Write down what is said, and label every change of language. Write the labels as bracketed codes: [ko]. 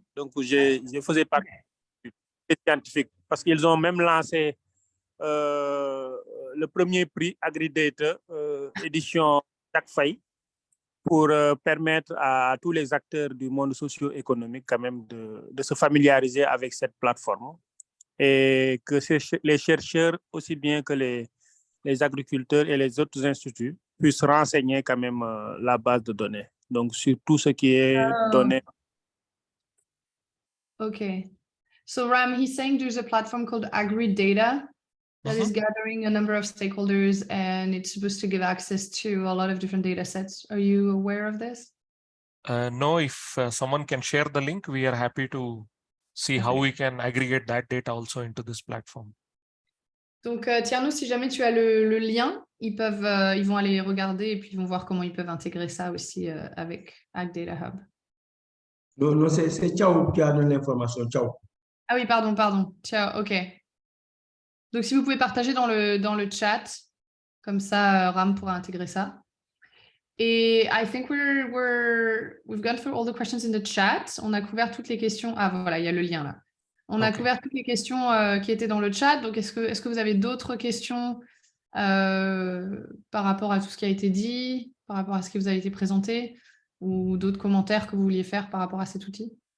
[fr] Donc, je faisais partie des scientifiques parce qu'ils ont même lancé le premier prix AgriData édition chaque faille pour permettre à tous les acteurs du monde socio-économique quand même de se familiariser avec cette plateforme et que les chercheurs aussi bien que les agriculteurs et les autres instituts puissent renseigner quand même la base de données. Donc, sur tout ce qui est donné. [en] Okay. So Ram, he's saying there's a platform called AgriData that is gathering a number of stakeholders, and it's supposed to give access to a lot of different data sets. Are you aware of this? No, if someone can share the link, we are happy to see how we can aggregate that data also into this platform. [fr] Donc, Tierno, si jamais tu as le lien, ils vont aller regarder et puis ils vont voir comment ils peuvent intégrer ça aussi avec AgDataHub. Non, c'est Ciao qui a donné l'information. Ciao. Ah oui, pardon. Ciao, ok. Donc, si vous pouvez partager dans le chat, comme ça, Ram pourra intégrer ça. [en] Et I think we've gone through all the questions in the chat. [fr] On a couvert toutes les questions. Ah, voilà, il y a le lien là. On a couvert toutes les questions qui étaient dans le chat. Donc, est-ce que vous avez d'autres questions par rapport à tout ce qui a été dit, par rapport à ce qui vous a été présenté, ou d'autres commentaires que vous vouliez faire par rapport à cet outil?